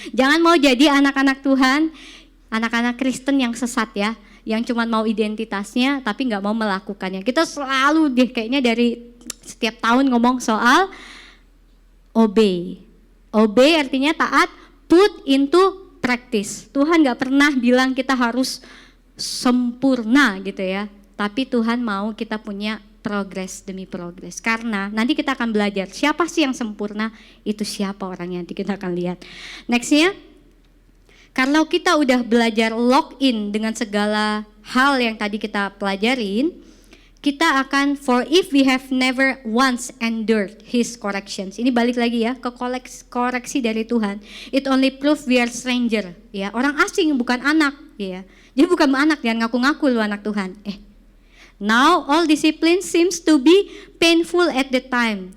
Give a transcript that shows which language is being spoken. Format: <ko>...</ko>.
<id>Jangan mau jadi anak-anak Tuhan, anak-anak Kristen yang sesat ya, yang cuma mau identitasnya tapi nggak mau melakukannya. Kita selalu deh kayaknya dari setiap tahun ngomong soal obey.</id> <en>Obey</en> <id>artinya taat,</id> <en>put into practice.</en> <id>Tuhan gak pernah bilang kita harus sempurna gitu ya. Tapi Tuhan mau kita punya progres demi progres. Karena nanti kita akan belajar siapa sih yang sempurna, itu siapa orangnya, nanti kita akan lihat. Nextnya, kalau kita udah belajar lock in dengan segala hal yang tadi kita pelajarin, kita akan,</id> <en>for if we have never once endured His corrections.</en> <id>Ini balik lagi ya ke koreksi dari Tuhan.</id> <en>It only prove we are stranger.</en> <id>Ya, orang asing bukan anak. Ya, jadi bukan anak, jangan ngaku-ngaku lu anak Tuhan.</id> <en>Now all discipline seems to be painful at the time.</en>